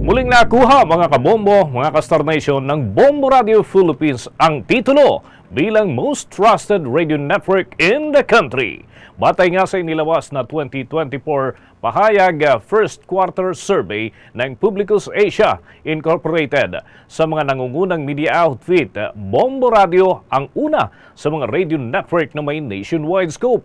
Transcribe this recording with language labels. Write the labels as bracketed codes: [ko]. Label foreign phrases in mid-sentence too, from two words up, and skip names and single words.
[tl] nakuha mga kabombo, mga ka-Star Nation ng Bombo Radio Philippines ang titulo bilang Most Trusted Radio Network [en] in the country. [tl] Batay nga sa inilabas na 2024 pahayag [en] first quarter survey [tl] ng Publicus Asia Incorporated. Sa mga nangungunang [en] media outfit, [tl] Bombo Radio ang una sa mga [en] radio network [tl] na may [en] nationwide scope.